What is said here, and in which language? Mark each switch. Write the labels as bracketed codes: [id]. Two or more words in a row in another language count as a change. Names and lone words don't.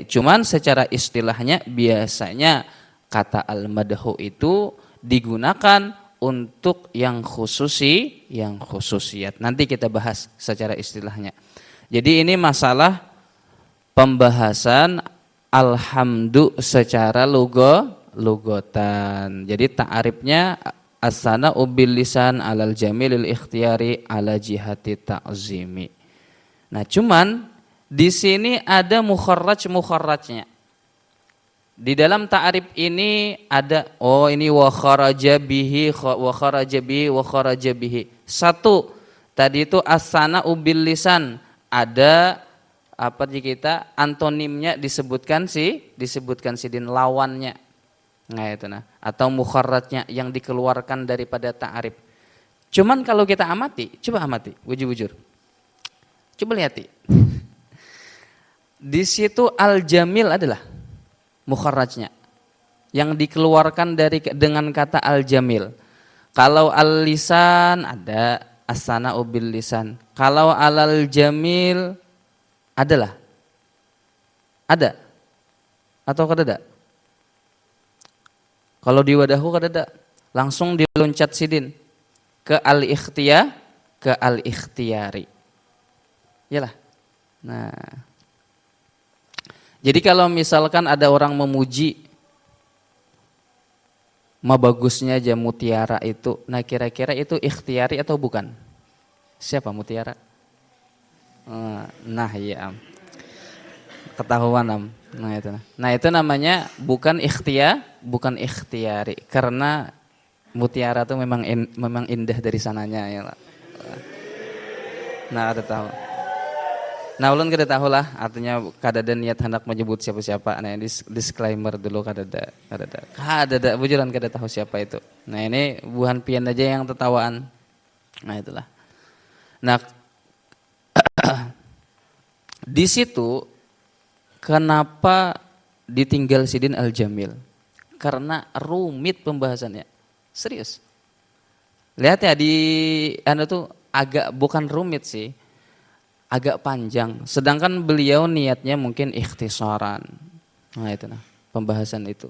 [id] Cuman secara istilahnya biasanya kata al-madhu itu digunakan untuk yang khususiyat. Nanti kita bahas secara istilahnya. Jadi ini masalah pembahasan alhamdu secara lugotan. Jadi ta'arifnya [ar] الثناء باللسان على الجميل الاختياري على جهة التعظيم. [id] Nah, cuman di sini ada mukharrajnya. Di dalam ta'arif ini ada ini [ar] وخرج به. [bjn] Satu, tadi itu [ar] الثناء باللسان, [bjn] ada apa di kita antonimnya disebutkan sidin, lawannya. [id] Nah itu atau mukharrajnya yang dikeluarkan daripada ta'arif. Cuman kalau kita amati, coba amati, bujur. Coba lihat. Di situ al-jamil adalah mukharrajnya yang dikeluarkan dengan kata al-jamil. Kalau al-lisan ada [ar] الثناء باللسان. [bjn] Kalau [ar] على الجميل [bjn] adalah ada atau kadada? Kalau di wadahu kadada, langsung diloncat sidin ke al-ikhtiyari. [id] Yalah. Nah, jadi kalau misalkan ada orang memuji, bagusnya aja mutiara itu, nah kira-kira itu ikhtiyari atau bukan? Siapa mutiara? Nah ya, ketahuan am. Nah itu namanya bukan ikhtiyari, karena mutiara itu memang indah dari sananya ya. Nah ada tahu. [bjn] Nah ulun kada tahu lah, artinya kadada niat hendak menyebut siapa-siapa. Nah disclaimer dulu kadada bujuran kada tahu siapa itu. Nah ini buhan pian aja yang tertawaan. Nah itulah. Nah di situ kenapa ditinggal sidin al-jamil? [id] Karena rumit pembahasannya. Serius. Lihat ya di tuh agak bukan rumit sih. Agak panjang, sedangkan beliau niatnya mungkin ikhtisaran. Nah itu pembahasan itu.